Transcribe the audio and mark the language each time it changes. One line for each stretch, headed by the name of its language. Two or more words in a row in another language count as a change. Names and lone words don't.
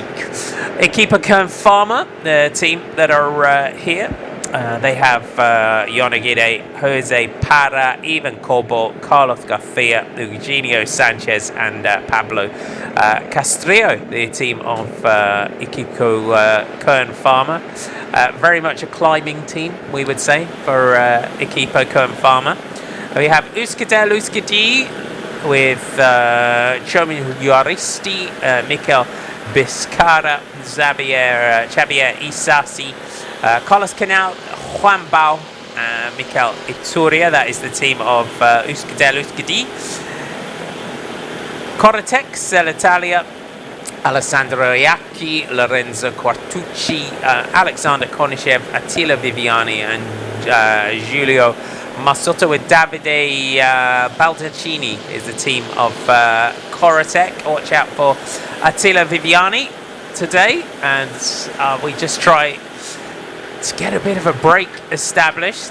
English: Equipa Kern Pharma, the team that are here, they have Yonagide, Jose Parra, Ivan Cobo, Carlos Garcia, Eugenio Sanchez, and Pablo Castrillo, the team of Equipa Kern Pharma. Very much a climbing team, we would say, for Equipa Kern Pharma. We have Euskadel Euskadi with Chomin Yaristi, Mikel Biscara, Xavier Isasi, Carlos Canal, Juan Bao, Mikel Ituria. That is the team of Euskadel Euskadi. Cortex, l'Italia, Alessandro Iacchi, Lorenzo Quartucci, Alexander Konishev, Attila Viviani, and Giulio Masotto with Davide Baldaccini is the team of Corotec. Watch out for Attila Viviani today, and we just try to get a bit of a break established.